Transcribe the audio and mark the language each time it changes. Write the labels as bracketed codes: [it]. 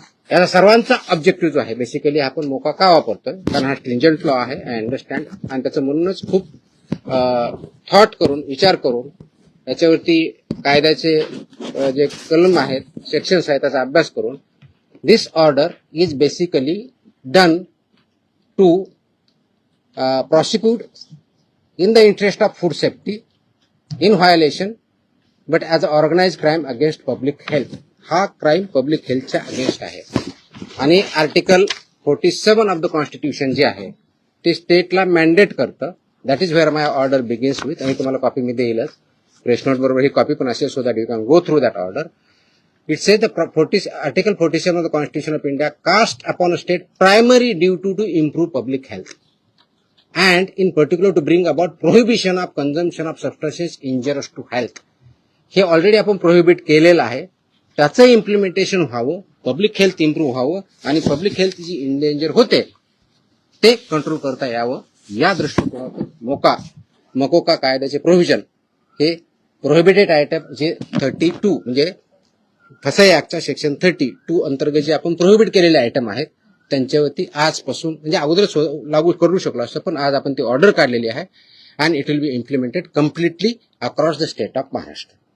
[mr] याचा सर्वांचा ऑब्जेक्टिव्ह जो आहे बेसिकली आपण मोका का वापरतोय कारण हा स्ट्रिंजंट लॉ आहे, आय अंडरस्टँड, आणि त्याचं म्हणूनच खूप थॉट करून विचार करून याच्यावरती कायद्याचे जे कलम आहेत, सेक्शन्स आहेत त्याचा अभ्यास करून [en] This order is basically done to prosecute in the interest of food safety in violation but as an organized crime against public health. [mr] हा क्राईम पब्लिक हेल्थच्या अगेन्स्ट आहे. आणि आर्टिकल 47 ऑफ द कॉन्स्टिट्यूशन जे आहे ते स्टेटला मॅन्डेट करतं. [en] That is where my order begins with. [mr] आणि तुम्हाला copy मी देईलच, press note बरोबर ही कॉपी पण असेल [en] So that you can go through that order. It says Article 47 of the Constitution of India cast upon a state primary duty to improve public health and in particular to bring about prohibition of consumption of substances injurious to health. [mr] हे already आपण prohibit केलेलं आहे. त्याचं implementation व्हावं, public health improve व्हावं आणि public health जी endanger होते ते कंट्रोल करता यावं या दृष्टिकोनातून मकोका कायद्याचे प्रोव्हिजन हे प्रोहिबिटेड आयटम जे 32 म्हणजे फसाई ऍक्टच्या सेक्शन 32 अंतर्गत जे आपण प्रोहिबिट केलेले आयटम आहेत त्यांच्यावरती आजपासून म्हणजे अगोदरच लागू करू शकलो असतं, पण आज आपण ती ऑर्डर काढलेली आहे [en] And it will be implemented completely across the state of Maharashtra.